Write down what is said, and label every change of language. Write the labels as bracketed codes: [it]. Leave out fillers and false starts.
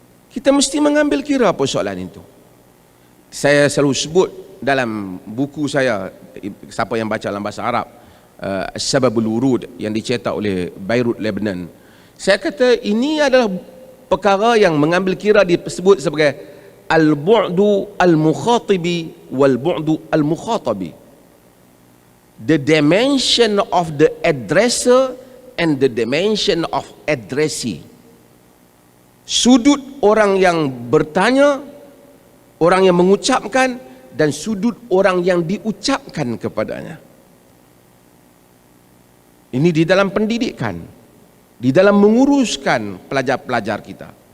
[ms] Kita mesti mengambil kira apa soalan itu. Saya selalu sebut dalam buku saya, siapa yang baca dalam bahasa Arab, Sababul Wurud, yang dicetak oleh Beirut, Lebanon. Saya kata ini adalah perkara yang mengambil kira, disebut sebagai [ar] al-bu'du al-mukhatibi wal-bu'du al-mukhatabi. [en] The dimension of the addresser and the dimension of addressee. [ms] Sudut orang yang bertanya, orang yang mengucapkan, dan sudut orang yang diucapkan kepadanya. Ini di dalam pendidikan, di dalam menguruskan pelajar-pelajar kita.